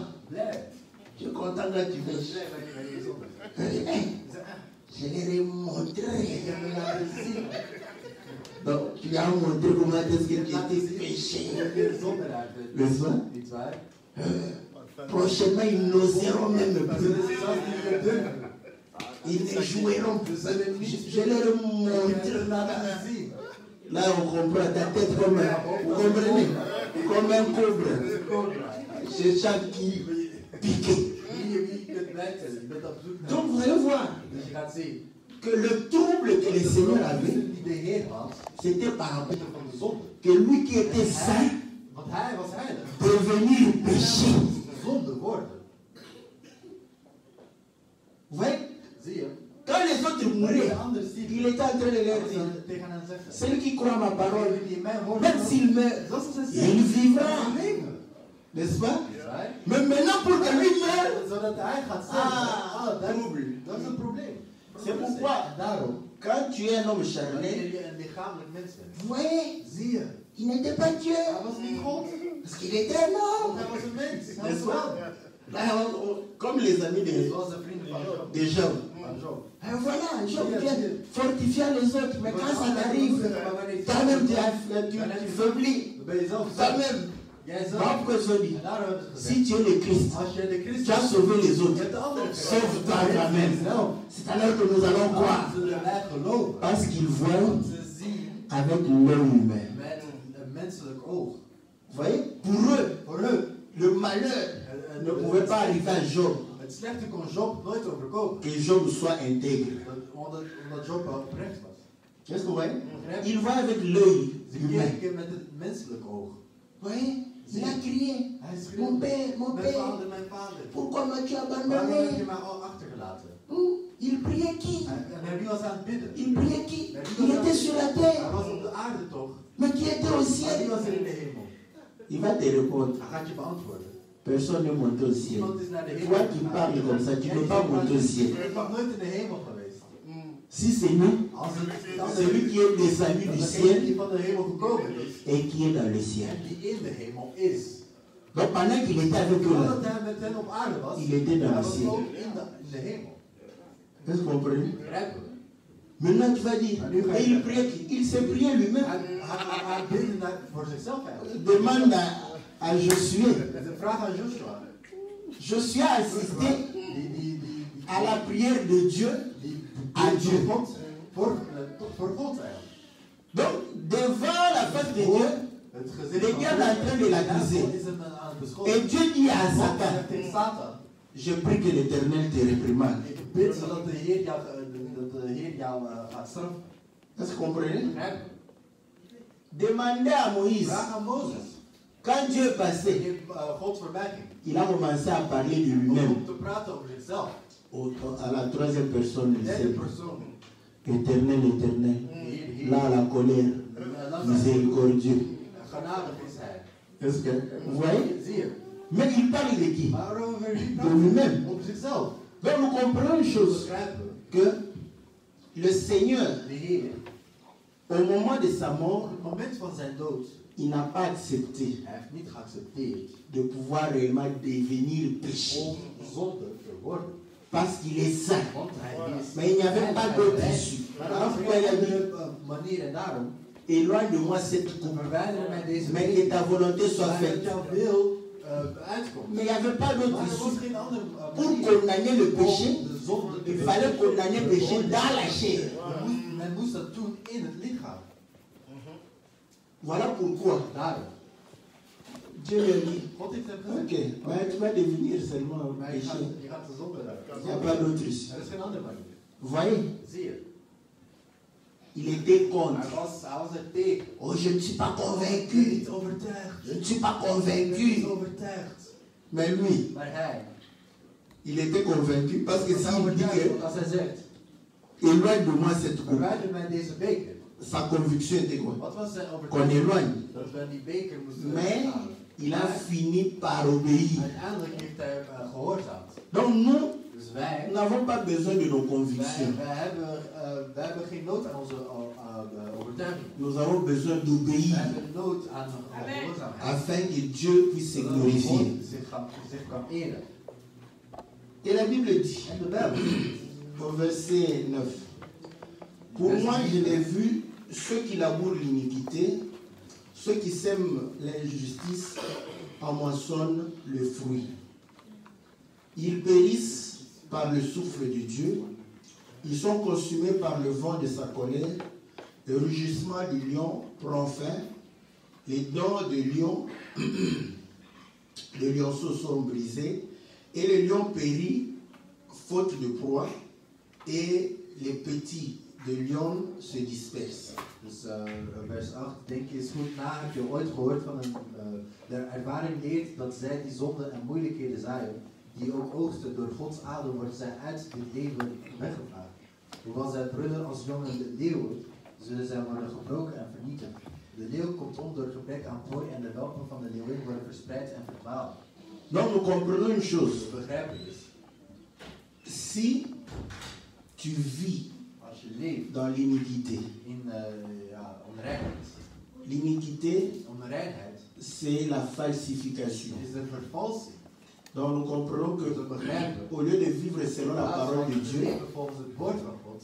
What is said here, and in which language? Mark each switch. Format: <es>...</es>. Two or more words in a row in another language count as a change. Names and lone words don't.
<nl>blij.</nl> <fr>Tu es content quand tu prêches.</fr> <nl>Blij wanneer je zondigt.</nl> <fr>Je l'ai montré.</fr> <nl>Ik heb me laten zien.</nl> <fr>Donc, tu as montré comment est-ce que tu étais péché.</fr> <nl>Je zondenaar bent.</nl> <fr>N'est-ce pas?</fr> <nl>Niet waar?</nl> <fr>Prochainement, ils n'oseront même</fr> <nl>Dat</nl> <fr>plus.</fr> <nl>zullen ze zelfs niet meer doen.</nl> <fr>Ils ne joueront plus. Je leur ai</fr> <nl>Ik heb</nl> <fr>montré.</fr> <nl>me laten zien.</nl> <fr>Là, on comprend ta tête comme un, vous comprenez? Comme un cobra. C'est chaque qui piqué.</fr> <nl>Wie je kunt blijven, je bent op zoek naar.</nl> <fr>Donc, vous allez voir</fr> <nl>Dus je gaat zien.</nl> <fr>que le trouble que le Seigneur avait,</fr> <nl>Die de Heer had,</nl> <fr>c'était par rapport</fr> <nl>van de zonde.</nl> <fr>que lui qui était saint,</fr> <nl>Want hij was heilig.</nl> <fr>devenir péché.</fr> <nl>Zonde worden.</nl> <fr>Vous voyez?</fr> <nl>Zie je?</nl> <fr>Quand les autres mouraient, il était en train de leur dire,</fr> <nl>Tegen hen zeggen.</nl> <fr>celui qui croit ma parole,</fr> <nl>Die in mijn woorden</nl> <fr>même s'il meurt,</fr> <nl>dat is een</nl> <fr>il vivra.</fr> <nl>leven.</nl> <fr>N'est-ce pas?</fr> <en>Right?</en> <fr>Mais maintenant, pour que lui meure,</fr> <nl>Zodat hij gaat zeggen.</nl> <fr>ah, trouble.</fr> <nl>Dat is een probleem.</nl> <fr>C'est pourquoi,</fr> <nl>Daarom,</nl> <fr>quand tu es un homme</fr> <nl>wanneer</nl> <fr>charnel,</fr> <nl>je een lichamelijk mens bent,</nl> <fr>vous voyez,</fr> <nl>zie je,</nl> <fr>il n'était pas Dieu,</fr> <nl>hij was niet God.</nl> <fr>parce qu'il était un</fr> <nl>Want</nl> <fr>homme.</fr> <nl>hij was een mens. Hij was</nl> <fr>N'est-ce</fr> <nl>een</nl> <fr>pas?</fr> <nl>man.</nl> <fr>Là, comme les amis</fr> <nl>Zoals de vrienden van Job.</nl> <fr>des gens.</fr> <nl>Van Job.</nl> <fr>Et voilà, Job vient fortifier les autres, mais quand ça t'arrive, toi-même tu faiblis.</fr> <nl>Dan ben je zelf zo.</nl> <fr>Toi-même,</fr> <nl>Jij zelf.</nl> <fr>voilà pourquoi je dis,</fr> <nl>En daarom hebben ze gezegd,</nl> <fr>si tu es le Christ,</fr> <nl>als je de</nl> <fr>tu</fr> <nl>Christus</nl> <fr>as sauvé les</fr> <nl>je</nl> <fr>autres.</fr> <nl>hebt de anderen</nl> <fr>Sauve-toi toi-même. C'est alors que nous allons croire.</fr> <nl>Zullen wij geloven.</nl> <fr>Parce qu'ils voient</fr> <nl>Want ze zien</nl> <fr>avec l'œil humain.</fr> <nl>met een menselijk oog.</nl> <fr>Vous voyez, pour eux,</fr> <nl>Voor hun,</nl> <fr>le malheur ne pouvait pas arriver à Job,</fr> <nl>het slechte kon Job nooit overkomen.</nl> <fr>que Job soit intègre.</fr> <nl>Omdat Job wel oprecht was.</nl> <fr>Qu'est-ce que vous voyez?</fr> <nl>Begrijp je?</nl> <fr>Il voit avec l'œil</fr> <nl>Ze</nl> <fr>humain.</fr> <nl>keken met het menselijk oog.</nl> <fr>Vous voyez? Il a crié,</fr> <nl>Hij</nl> <fr>mon</fr> <nl>schreeuwde,</nl> <fr>père, mon</fr> <nl>mijn</nl> <fr>père,</fr> <nl>vader, mijn vader.</nl> <fr>pourquoi m'as-tu</fr> <nl>Waarom heb je</nl> <fr>abandonné?</fr> <nl>mij al achtergelaten?</nl> <fr>Il priait qui?</fr> <nl>En hij was aan het bidden.</nl> <fr>Il priait qui? Il était sur la</fr> <nl>Hij</nl> <fr>terre,</fr> <nl>was op de aarde toch?</nl> <fr>mais qui était au</fr> <nl>Maar</nl> <fr>ciel?</fr> <nl>die was er in de hemel.</nl> <fr>Il va te répondre,</fr> <nl>Hij gaat je beantwoorden.</nl> <fr>personne n'est monté au ciel.</fr> <nl>Iemand is naar de hemel</nl> <fr>Toi qui</fr> <nl>gegaan.</nl> <fr>parles comme ça, tu ne</fr> <nl>Jij</nl> <fr>peux pas monter au ciel.</fr> <nl>bent nog nooit in de hemel geweest.</nl> <fr>Si c'est nous,</fr> <nl>Als het</nl> <fr>celui qui est descendu du</fr> <nl>degene</nl> <fr>ciel</fr> <nl>die van de hemel gekomen is</nl> <fr>et qui est dans le ciel.</fr> <nl>en die in de hemel is.</nl> <fr>Donc pendant qu'il était avec eux</fr> <nl>Voordat</nl> <fr>là,</fr> <nl>hij met hen op aarde was,</nl> <fr>il était dans</fr> <nl>hij</nl> <fr>le</fr> <nl>was</nl> <fr>ciel.</fr> <nl>ook in de hemel.</nl> <fr>Est-ce que vous comprenez?</fr> <nl>Begrijpen we?</nl> <fr>Maintenant tu vas dire, mais il priait qui? Il s'est prié lui-même.</fr> <nl>Hij bidde voor zichzelf eigenlijk.</nl> <fr>Demande à Josué.</fr> <nl>Het is een vraag aan Joshua.</nl> <fr>Josué a assisté</fr> <nl>Die</nl> <fr>à la prière de Dieu à Dieu.</fr> <nl>voor God eigenlijk.</nl> <fr>Donc, devant la face de Dieu,</fr> <nl>Het gezin</nl> <fr>le diable est en train de l'accuser.</fr> <nl>is hem aan het beschuldigen.</nl> <fr>Et Dieu dit à</fr> <nl>God</nl> <fr>Satan,</fr> <nl>zegt tegen Satan,</nl> <fr>je prie que l'Éternel te réprimande.</fr> <nl>ik bid zodat de Heer jou gaat straffen.</nl> <fr>Est-ce que vous comprenez?</fr> <nl>Begrijp je?</nl> <fr>Demandez à Moïse,</fr> <nl>Vraag aan Mozes.</nl> <fr>quand Dieu est passé,</fr> <nl>God voorbij ging.</nl> <fr>il a commencé à parler de</fr> <nl>Om</nl> <fr>lui-même</fr> <nl>te praten over zichzelf.</nl> <fr>à la troisième personne du</fr> <nl>Derde</nl> <fr>ciel.</fr> <nl>persoon.</nl> <fr>Éternel, éternel,</fr> <nl>Heer,</nl> <fr>là la colère, miséricordieux.</fr> <nl>Genadig is hij.</nl> <fr>Est-ce que vous voyez?</fr> <nl>Zie je?</nl> <fr>Mais il parle de qui?</fr> <nl>Maar over wie</nl> <fr>De</fr> <nl>praat</nl> <fr>lui-même.</fr> <nl>hij? Over zichzelf.</nl> <fr>Donc nous comprenons une chose,</fr> <nl>Begrijpen we?</nl> <fr>que le Seigneur,</fr> <nl>De Heer,</nl> <fr>au moment de sa mort,</fr> <nl>op het moment van zijn dood,</nl> <fr>il n'a pas accepté</fr> <nl>hij heeft niet geaccepteerd</nl> <fr>de pouvoir réellement devenir péché.</fr> <nl>om zonde te worden.</nl> <fr>Parce qu'il est saint.</fr> <nl>Want hij is.</nl> <fr>Mais il n'y avait pas d'autre issue.</fr> <nl>Maar</nl> <fr>Alors</fr> <nl>dat is</nl> <fr>pourquoi il a</fr> <nl>een</nl> <fr>dit,</fr> <nl>andere manier en daarom</nl> <fr>éloigne de moi cette coupe,</fr> <nl>verwijderen mij deze</nl> <fr>mais que ta volonté soit</fr> <nl>dat</nl> <fr>faite.</fr> <nl>jouw wil uitkomt.</nl> <fr>Mais il n'y avait pas d'autre</fr> <nl>Maar er was</nl> <fr>issue.</fr> <nl>geen andere</nl> <fr>Pour</fr> <nl>manier</nl> <fr>condamner le péché,</fr> <nl>om de zonde te</nl> <fr>il fallait condamner le péché dans la chair.</fr> <nl>Men moest dat doen in het lichaam.</nl> <fr>Voilà pourquoi</fr> <nl>Daarom.</nl> <fr>Dieu lui a dit,</fr> <nl>God heeft hem</nl> <fr>ok,</fr> <nl>gezegd.</nl> <fr>mais tu vas devenir seulement</fr> <nl>Maar je</nl> <fr>péché.</fr> <nl>gaat de zonde</nl> <fr>Il n'y a pas d'autre issue.</fr> <nl>Er is geen andere manier.</nl> <fr>Vous voyez,</fr> <nl>Zie je?</nl> <fr>il était contre.</fr> <nl>Hij was er tegen.</nl> <fr>Oh, je ne suis pas</fr> <nl>Ik ben</nl> <fr>convaincu.</fr> <nl>niet overtuigd.</nl> <fr>Je ne suis pas</fr> <nl>Ik ben niet</nl> <fr>convaincu.</fr> <nl>overtuigd.</nl> <fr>Mais lui,</fr> <nl>Maar hij.</nl> <fr>il était convaincu parce que</fr> <nl>Ik ben</nl> <fr>s'il dit</fr> <nl>overtuigd,</nl> <fr>que</fr> <nl>want als hij zegt,</nl> <fr>éloigne de moi cette coupe,</fr> <nl>verwijder mij deze beker.</nl> <fr>sa conviction était quoi?</fr> <nl>Wat was zijn</nl> <fr>Qu'on</fr> <nl>overtuiging?</nl> <fr>éloigne.</fr> <nl>Dat we die beker moesten</nl> <fr>Mais</fr> <nl>halen.</nl> <fr>il a fini par obéir.</fr> <nl>Uiteindelijk heeft hij gehoorzaamd.</nl> <fr>Donc nous,</fr> <nl>Dus wij,</nl> <fr>nous n'avons pas besoin de nos convictions.</fr> <nl>wij hebben geen nood aan onze overtuiging.</nl> <fr>Nous avons besoin</fr> <nl>Wij</nl> <fr>d'obéir</fr> <nl>hebben nood aan gehoorzaamheid.</nl> <fr>afin que Dieu puisse se</fr> <nl>Zodat</nl> <fr>glorifier.</fr> <nl>God zich kan eren.</nl> <fr>Et la Bible dit,</fr> <nl>En de Bijbel,</nl> <fr>au verset 9, pour moi je l'ai vu, ceux qui labourent l'iniquité, ceux qui sèment l'injustice en moissonnent le fruit. Ils périssent par le souffle de Dieu, ils sont consumés par le vent de sa colère, le rugissement du lion prend fin, les dents de lion, de lionceau sont brisées, et le lion périt faute de proie, et les petits de lion se dispersent.</fr> <nl>dus vers 8, denk eens goed na, heb je ooit gehoord van de ervaring leert dat zij die zonden en moeilijkheden zaaien, die ook oogsten door Gods adem, worden zij uit dit leven weggevaagd. Hoewel zij brullen als jonge leeuwen, zullen zij worden gebroken en vernietigd. De leeuw komt om door gebrek aan prooi en de welpen van de leeuwin worden verspreid en verdwaald.</nl> <fr>Donc nous comprenons une chose.</fr> <nl>We begrijpen dus,</nl> <fr>Si tu vis</fr> <nl>als je leeft</nl> <fr>dans l'iniquité,</fr> <nl>in onreinheid, onreinheid</nl> <fr>c'est la falsification.</fr> <nl>is de vervalsing.</nl> <fr>Donc nous comprenons que</fr> <nl>We begrijpen,</nl> <fr>au lieu de vivre selon la parole de Dieu,</fr> <nl>leven volgens het woord van God,</nl>